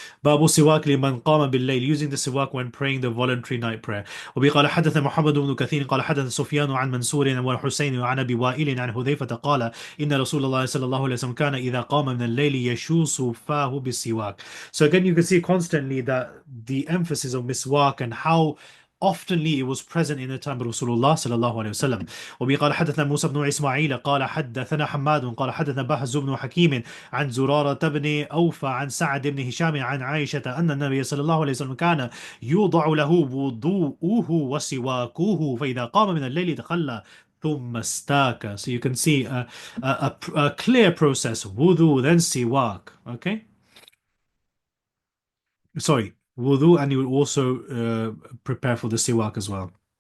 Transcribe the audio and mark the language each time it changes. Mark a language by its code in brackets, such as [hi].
[ar] باب السواك لمن قام بالليل [en] using the siwak when praying the voluntary night prayer. [ar] وبه قال حدثنا محمد بن كثير قال حدث سفيان عن منصور وحسين وعن ابي وائل عن حذيفة قال ان رسول الله صلى الله عليه وسلم كان اذا قام من الليل يشوص فاه بالسواك. [en] So again you can see constantly that the emphasis of miswak and how oftenly it was present in the time of Rasulullah [ar] صلى الله عليه وسلم. وبه قال حدثنا موسى بن اسماعيل قال حدثنا حماد قال حدثنا بهز بن حكيم عن زرارة بن أوفى عن سعد بن هشام عن عائشة أن النبي صلى الله عليه وسلم كان يوضع له وضوءه وسواكه فإذا قام من الليل تخلى ثم استاك. [en] So you can see a clear process. Wudu, then siwak. Okay? Sorry. Wudu, and you will also prepare for the siwak as well.